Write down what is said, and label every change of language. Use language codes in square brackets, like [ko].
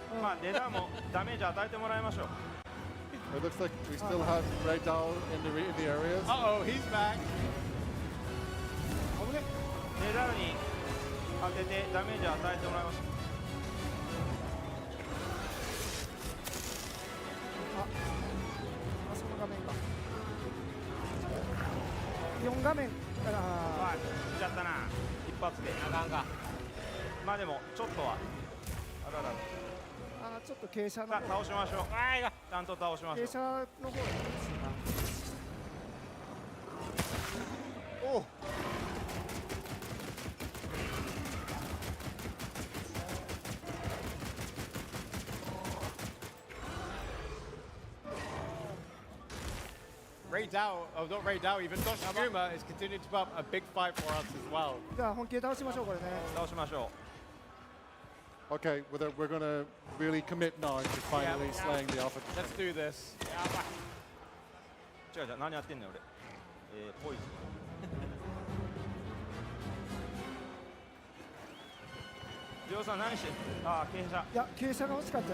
[ja] まあレダーもダメージ与えてもらいましょう。 [en] It looks like we still have Raidal in the areas. Uh-oh, he's back. [ja] 危ね。レダーに当ててダメージ与えてもらいましょう。あそこの画面か。 4画面から。あ、来ちゃったな。一発で。あかんか。まあでもちょっとは。あららら。あ、ちょっと傾斜のさあ方。倒しましょう。あいが。ちゃんと倒しましょう。傾斜の方がいいですな。 [en] Oh, Raidal, oh not Raidal, even Doshiguma is continuing to put up a big fight for us as well. [ja] じゃあ本気で倒しましょうこれね。倒しましょ [en] Okay, we're going to really commit now to finally slaying the Alpha. Let's do this. [ja] やばい。う。違う違う、何やってんのよ俺。ポイズン。ジョーさん何してんの？ああ、傾斜。いや傾斜が惜しかった。